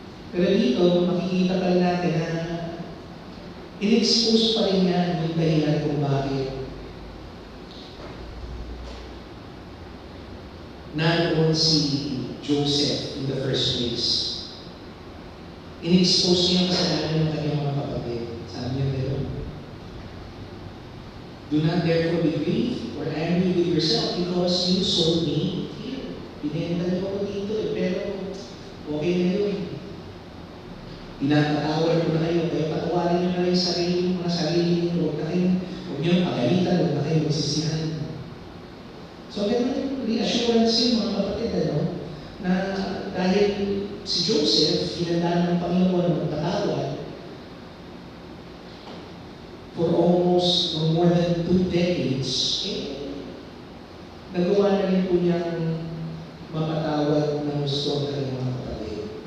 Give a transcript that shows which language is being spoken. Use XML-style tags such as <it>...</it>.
<tl>Pero dito, makikita pa rin natin na in-expose pa rin niya yung dahilan kung bakit naroon si Joseph</tl> <en>in the first place.</en> <tl>In-expose niya ang kasalanan ng kanyang mga kapatid. Sabi niya gano'n,</tl> <en>do not therefore be grieved or angry with yourself because you sold me here.</en> <tl>Binenta niyo ako dito pero okay na yun. Pinapatawad ko na kayo, kaya patawarin niyo na rin mga sarili niyo, huwag niyo pagalitan, huwag na kayo magsisihan. So, ganun yung reassurance yun mga kapatid, na dahil si Joseph, hinanda ng Panginoon magpatawad</tl> <en>for almost more than 2 decades,</en> <tl>nagawa na rin po niyang mapatawad ng gusto ang kanyang mga kapatid.</tl>